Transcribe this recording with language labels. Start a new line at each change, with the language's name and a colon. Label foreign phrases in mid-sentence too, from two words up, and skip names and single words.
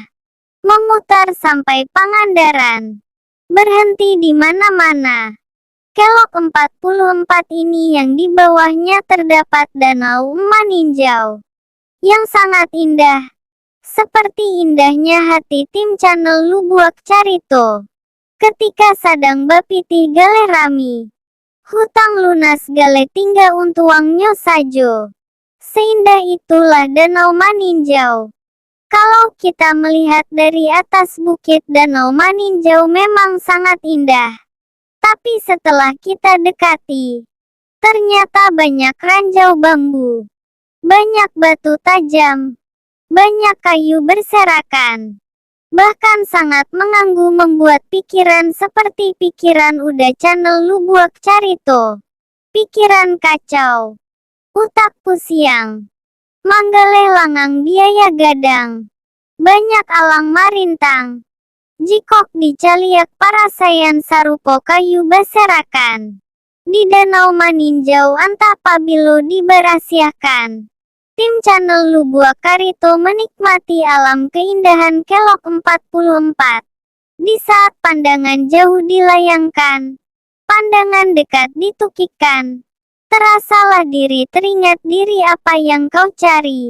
Indonesian: Memutar sampai Pangandaran. Berhenti di mana-mana. Kelok 44 ini yang di bawahnya terdapat Danau Maninjau. Yang sangat indah. Seperti indahnya hati tim channel Lubuak Carito.
Minangkabau: Ketika sadang bapiti gale rami. Hutang lunas gale tinggal untuangnya sajo.
Indonesian: Seindah itulah Danau Maninjau. Kalau kita melihat dari atas bukit Danau Maninjau memang sangat indah. Tapi setelah kita dekati, ternyata banyak ranjau bambu, banyak batu tajam, banyak kayu berserakan. Bahkan sangat mengganggu membuat pikiran seperti pikiran udah channel Lubuak Carito.
Minangkabau: Pikiran kacau, utak pusiang, manggaleh langang biaya gadang, banyak alang marintang. Jikok dicaliak parasayan sarupo kayu berserakan. Di Danau Maninjau antah pabilo diberasiakan.
Indonesian: Tim channel Lubuak Carito menikmati alam keindahan Kelok 44. Di saat pandangan jauh dilayangkan, pandangan dekat ditukikkan. Terasalah diri teringat diri apa yang kau cari.